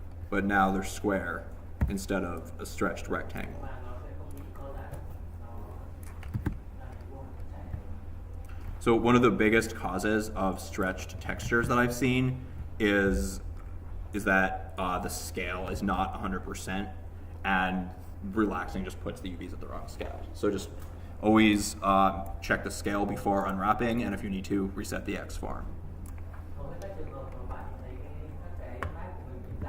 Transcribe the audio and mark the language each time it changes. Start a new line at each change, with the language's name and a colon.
English: But now they're square instead of a stretched rectangle.
Vietnamese: Và nó sẽ không bị co giãn, nó làm vuông chảy.
English: So one of the biggest causes of stretched textures that I've seen is that the scale is not 100%, and relaxing just puts the UVs at the wrong scale. So just always check the scale before unwrapping, and if you need to, reset the X form.
Vietnamese: Hầu hết các trường hợp mà bạn thấy các cái map của mình